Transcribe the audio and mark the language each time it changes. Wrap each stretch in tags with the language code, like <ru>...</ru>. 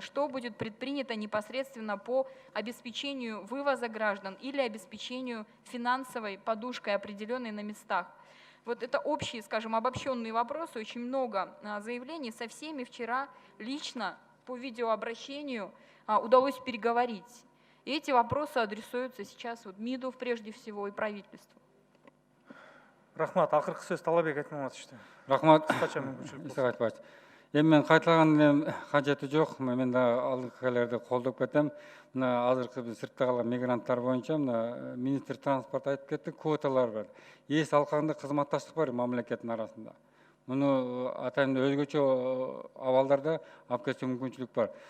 <ru>Что будет предпринято непосредственно по обеспечению вывоза граждан или обеспечению финансовой подушкой, определенной на местах? Вот это общие, скажем, обобщенные вопросы, очень много заявлений. Со всеми вчера лично по видеообращению удалось переговорить. И эти вопросы адресуются сейчас вот МИДу прежде всего и правительству.</ru> <ky>Рахмат, ақырғы сөз Талабек айтмаматовичте. Рахмат. Эми мен кайталагандын кажети жок. Мен да алдыкыларды колдоп кетем. Мына азыркы биз сыртта калган мигранттар боюнча мына министр транспорт айтып кетти, квоталар бар. Эс алкагында кызматташтык бар мамлекеттин арасында. Муну атайын өзгөчө абалдарда алып кетсе мүмкүнчүлүк бар.</ky>